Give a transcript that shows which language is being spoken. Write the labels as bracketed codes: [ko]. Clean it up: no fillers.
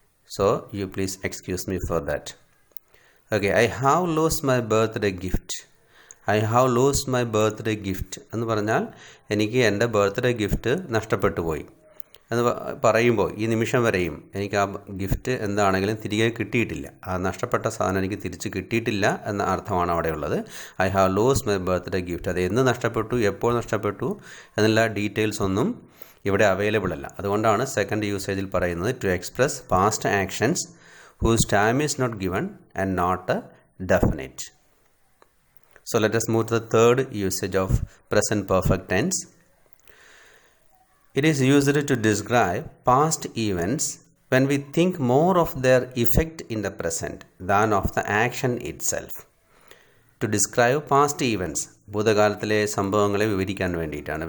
[en] So you please excuse me for that. Okay, I have lost my birthday gift. I have lost my birthday gift [ml] എന്ന് പറഞ്ഞാൽ എനിക്ക് എൻ്റെ birthday gift നഷ്ടപ്പെട്ടു പോയി. എന്ന് പറയുമ്പോൾ ഈ നിമിഷം വരെയും എനിക്ക് ആ ഗിഫ്റ്റ് എന്താണെങ്കിലും തിരികെ കിട്ടിയിട്ടില്ല, ആ നഷ്ടപ്പെട്ട സാധനം എനിക്ക് തിരിച്ച് കിട്ടിയിട്ടില്ല എന്ന അർത്ഥമാണ് അവിടെയുള്ളത്. [en] I have lost my birthday gift. [ml] അത് എന്ന് നഷ്ടപ്പെട്ടു, എപ്പോൾ നഷ്ടപ്പെട്ടു എന്നുള്ള ഡീറ്റെയിൽസ് ഒന്നും ഇവിടെ അവൈലബിൾ അല്ല. അതുകൊണ്ടാണ് സെക്കൻഡ് യൂസേജിൽ പറയുന്നത് [en] To express past actions whose time is not given and not definite. So let us move to the third usage of present perfect tense. It is used to describe past events when we think more of their effect in the present than of the action itself. To describe past events, [ml] ഭൂതകാലത്തിലെ സംഭവങ്ങളെ വിവരിക്കാൻ വേണ്ടിയിട്ടാണ്.